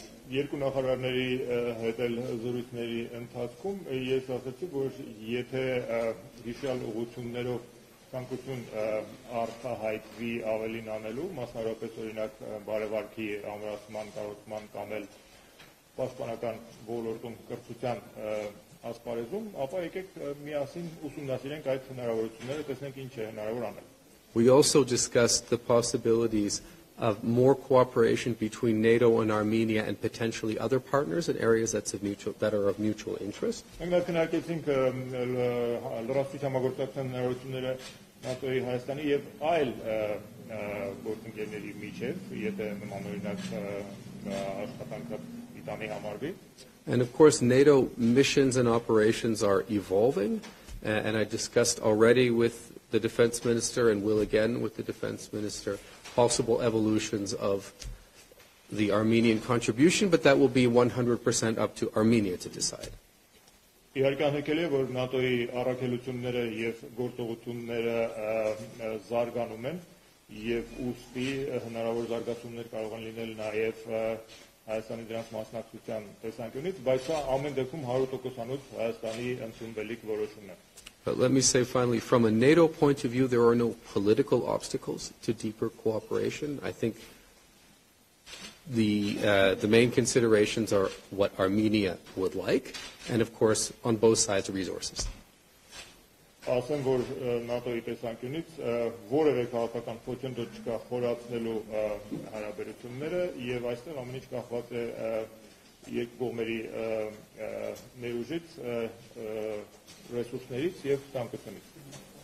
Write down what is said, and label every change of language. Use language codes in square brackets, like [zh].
[hy] Երկու նախարարների հետ էլ զրույցների ընթացքում ես ասացի, որ եթե հիշյալ ուղղություններով ցանկություն արտահայտվի ավելին անելու, մասնավորապես օրինակ բարևարքի ամրացման, կառուցման կամ էլ պաշտպանական ոլորտում կրթության ասպարեզում, ապա եկեք միասին ուսումնասիրենք այդ հնարավորությունները, տեսնենք ինչ է հնարավոր անել։ [en] We also discussed the possibilities of more cooperation between NATO and Armenia and potentially other partners in areas that are of mutual interest. [hy] Մենք քննարկեցինք լրացուցիչ համագործակցության հնարավորությունները ՆԱՏՕ-ի Հայաստանի եւ այլ գործընկերների միջեւ, եթե նման օրինակ աշխատանքը դիտանի համարվի։ [en] And of course, NATO missions and operations are evolving, and I discussed already with the defense minister and will again with the defense minister possible evolutions of the Armenian contribution, but that will be 100% up to Armenia to decide. [hy] Իհարկե անհեքել է, որ ՆԱՏՕ-ի առաքելությունները եւ գործողությունները զարգանում են եւ ուստի հնարավոր զարգացումներ կարող են լինել նաեւ Հայաստանի դրանց մասնակցության տեսանկյունից, բայց սա ամեն դեպքում 100%-անոց Հայաստանի ընդունվելիք որոշում է։ [en] But let me say finally, from a NATO point of view, there are no political obstacles to deeper cooperation. I think the main considerations are what Armenia would like, and of course, on both sides, resources. [hy] Ասեմ, որ ՆԱՏՕ-ի տեսանկյունից որևէ քաղաքական խոչընդոտ չկա խորացնելու հարաբերությունները եւ այստեղ ամեն ինչ կախված է երկու կողմերի ներուժից, ռեսուրսներից եւ ցանկությունից։